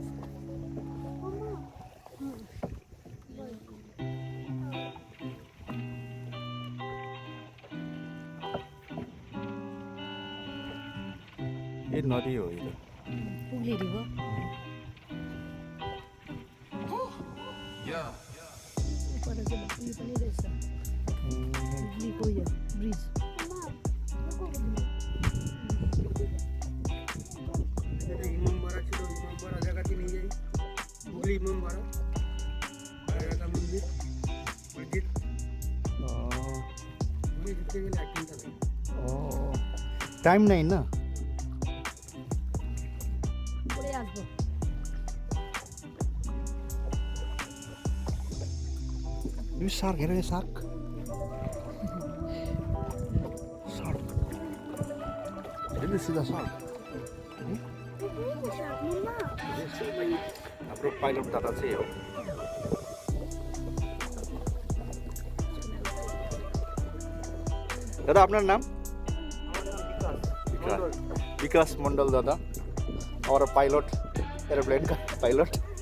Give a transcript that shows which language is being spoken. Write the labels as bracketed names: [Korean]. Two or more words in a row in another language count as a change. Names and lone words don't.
[Hindi] ये नदी हो इधर, [Nepali] हुगली रिवर। ऊपर से पुल पनि रहेछ, हुगलीको यो ब्रिज। [Bangla] এটা ইমামবাড়া ছিল, ইমামবাড়া জায়গাটি নিয়ে যাই, হুগলি ইমামবাড়া আর একটা মন্দির মসজিদ। হুগলি যেতে গেলে 1 ঘন্টা লাগে। টাইম নাই না? পরে আসবো। [English] You shark, here is shark. Shark. Did you see the shark? [Nepali] हाम्रो पाइलट दादा चाहिँ हो। [Bangla] दादा আপনার নাম? [Hindi] विकास मंडल दादा, और पायलट, एरोप्लेन का पायलट।